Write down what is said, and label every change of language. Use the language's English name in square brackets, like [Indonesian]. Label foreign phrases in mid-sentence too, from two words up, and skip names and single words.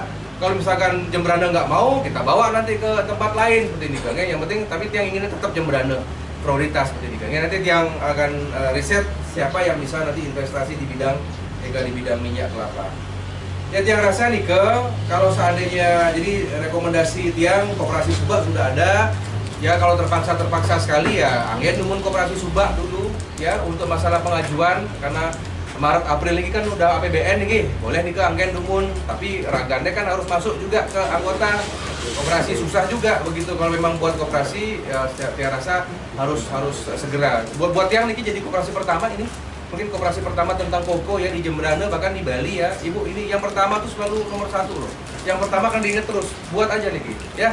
[Indonesian] Kalau misalkan Jembrana nggak mau, kita bawa nanti ke tempat lain seperti ini, Kang. Yang penting, tapi tiang inginnya tetap Jembrana prioritas seperti ini, Kang. Nanti tiang akan riset siapa yang bisa nanti investasi di bidang minyak kelapa. Ya tiang rasa nih kalau seandainya jadi rekomendasi tiang koperasi subak sudah ada. Ya kalau terpaksa sekali ya [Balinese] anggen numun [Indonesian] koperasi subak dulu ya untuk masalah pengajuan, karena Maret April ini kan udah APBN nih, boleh nih ke [Balinese] anggen numun, [Indonesian] tapi ragane kan harus masuk juga ke anggota koperasi, susah juga begitu. Kalau memang buat koperasi ya tiang rasa harus segera buat tiang nih jadi koperasi pertama ini. Mungkin koperasi pertama tentang koko ya di Jembrana, bahkan di Bali ya. Ibu, ini yang pertama tuh selalu nomor 1 loh. Yang pertama kan diingat terus, buat aja nih ya.